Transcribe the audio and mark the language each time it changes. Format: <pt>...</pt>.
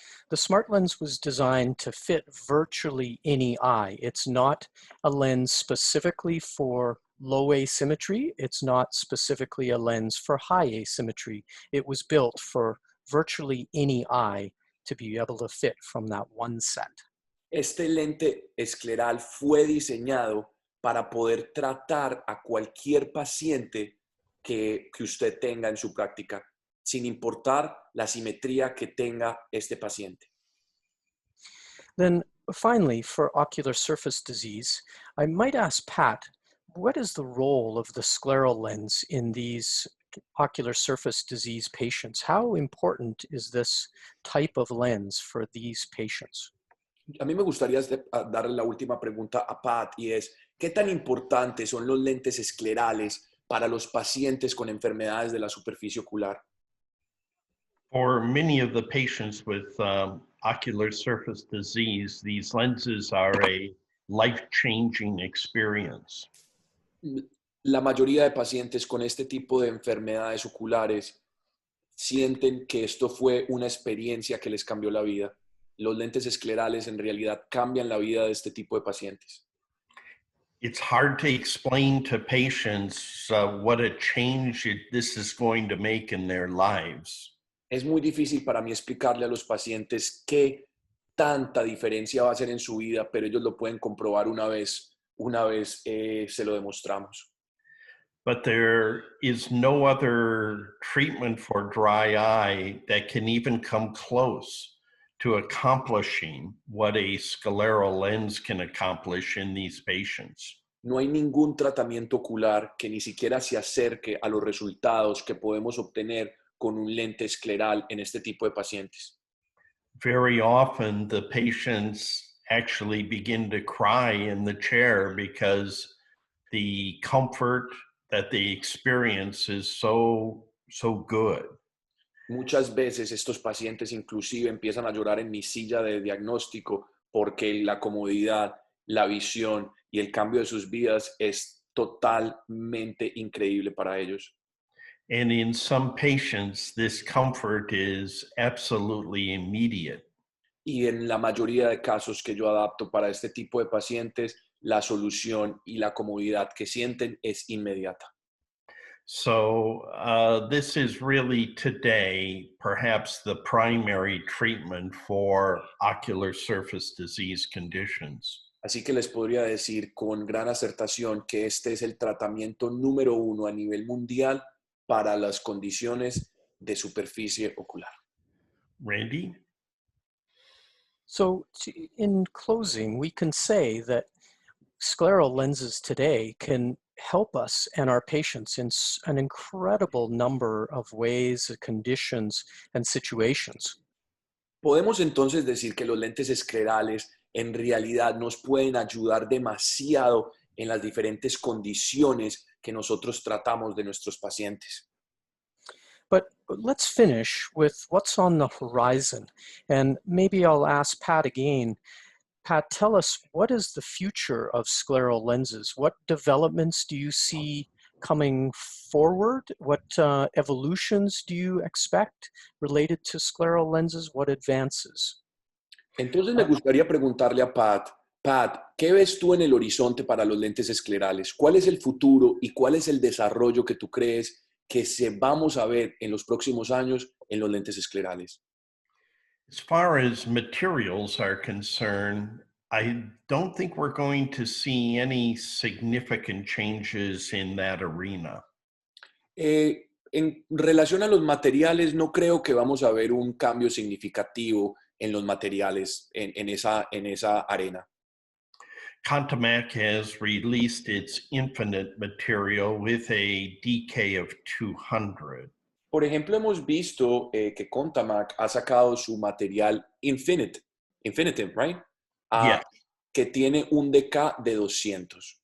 <en>The smart lens was designed to fit virtually any eye. It's not a lens specifically for low asymmetry. It's not specifically a lens for high asymmetry. It was built for virtually any eye to be able to fit from that one set.</en> <es>Este lente escleral fue diseñado para poder tratar a cualquier paciente que usted tenga en su práctica, sin importar la simetría que tenga este paciente.</es> <en>Then finally, for ocular surface disease, I might ask Pat, what is the role of the scleral lens in these ocular surface disease patients? How important is this type of lens for these patients?</en> <es>A mí me gustaría darle la última pregunta a Pat y es, ¿qué tan importantes son los lentes esclerales para los pacientes con enfermedades de la superficie ocular?</es> <en>For many of the patients with ocular surface disease, these lenses are a life-changing experience.</en> <es>La mayoría de pacientes con este tipo de enfermedades oculares sienten que esto fue una experiencia que les cambió la vida. Los lentes esclerales en realidad cambian la vida de este tipo de pacientes.</es> <en>It's hard to explain to patients what a change this is going to make in their lives.</en> <es>Es muy difícil para mí explicarle a los pacientes qué tanta diferencia va a hacer en su vida, pero ellos lo pueden comprobar una vez se lo demostramos.</es> <en>But there is no other treatment for dry eye that can even come close to accomplishing what a scleral lens can accomplish in these patients.</en> <es>No hay ningún tratamiento ocular que ni siquiera se acerque a los resultados que podemos obtener con un lente escleral en este tipo de pacientes.</es> <en>Very often the patients actually begin to cry in the chair because the comfort that they experience is so good.</en> <es>Muchas veces estos pacientes inclusive empiezan a llorar en mi silla de diagnóstico porque la comodidad, la visión y el cambio de sus vidas es totalmente increíble para ellos.</es> <en>And in some patients, this comfort is absolutely immediate.</en> <es>Y en la mayoría de casos que yo adapto para este tipo de pacientes, la solución y la comodidad que sienten es inmediata.</es> <en>So this is really today perhaps the primary treatment for ocular surface disease conditions.</en> <es>Así que les podría decir con gran acertación que este es el tratamiento número 1 a nivel mundial para las condiciones de superficie ocular.</es> <en>Randy? So in closing, we can say that scleral lenses today can help us and our patients in an incredible number of ways, conditions, and situations.</en> <es>Podemos entonces decir que los lentes esclerales en realidad nos pueden ayudar demasiado en las diferentes condiciones que nosotros tratamos de nuestros pacientes.</es> <en>But let's finish with what's on the horizon. And maybe I'll ask Pat again. Pat, tell us, what is the future of scleral lenses? What developments do you see coming forward? What evolutions do you expect related to scleral lenses? What advances?</en> <es>Entonces me gustaría preguntarle a Pat, ¿qué ves tú en el horizonte para los lentes esclerales? ¿Cuál es el futuro y cuál es el desarrollo que tú crees que vamos a ver en los próximos años en los lentes esclerales?</es> <en>As far as materials are concerned, I don't think we're going to see any significant changes in that arena.</en> <es>En relación a los materiales, no creo que vamos a ver un cambio significativo en los materiales en esa arena.</es> <en>Contamac has released its Infinite material with a DK of 200.</en> <es>Por ejemplo, hemos visto que Contamac ha sacado su material Infinitive,</es> <en>right? Yeah.</en> <es>Que tiene un DK de 200.</es>